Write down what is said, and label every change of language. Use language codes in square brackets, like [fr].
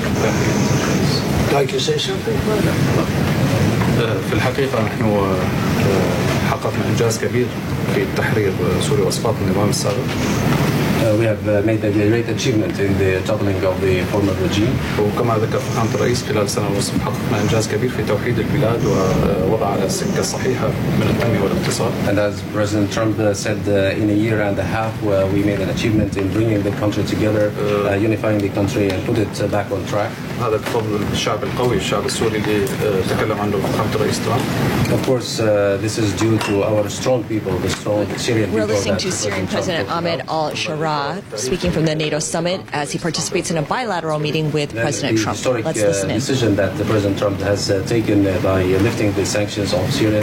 [en] Would you like to say something? [ar] في الحقيقه نحن حققنا انجاز كبير في تحرير سوريا واسقاط النظام السابق. [en] We have made a great achievement in the toppling of the former regime. [ar] وكما ذكر فخامة الرئيس خلال سنة ونصف حققنا إنجاز كبير في توحيد البلاد ووضع على السكة الصحيحة من التنمية والاقتصاد. [en] And as President Trump said in a year and a half, we made an achievement in bringing the country together, unifying the country and put it back on track. [ar] هذا بفضل الشعب القوي الشعب السوري اللي تكلم عنه فخامة الرئيس ترامب. [en] Of course, this is due to our strong people, the strong Syrian people. We're listening to Syrian President Ahmed al-Sharaa. speaking from the NATO summit as he participates in a bilateral meeting with President Trump. Let's listen in. The decision that the President Trump has taken by lifting the sanctions on Syria.